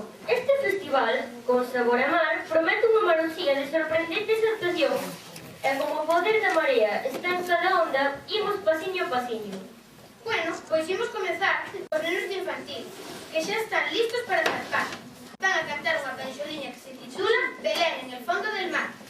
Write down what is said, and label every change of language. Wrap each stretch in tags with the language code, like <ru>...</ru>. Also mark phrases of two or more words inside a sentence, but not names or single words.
<gl>Este festival, con sabor a mar, promete unha marosía de sorprendentes actuacións. E como o poder da marea está en cada onda, imos pasiño a pasiño. Bueno, pois imos comezar os nenos de infantil, que xa están listos para zarpar. Van a cantar unha canxoliña que se titula Belén en el fondo del mar.</gl>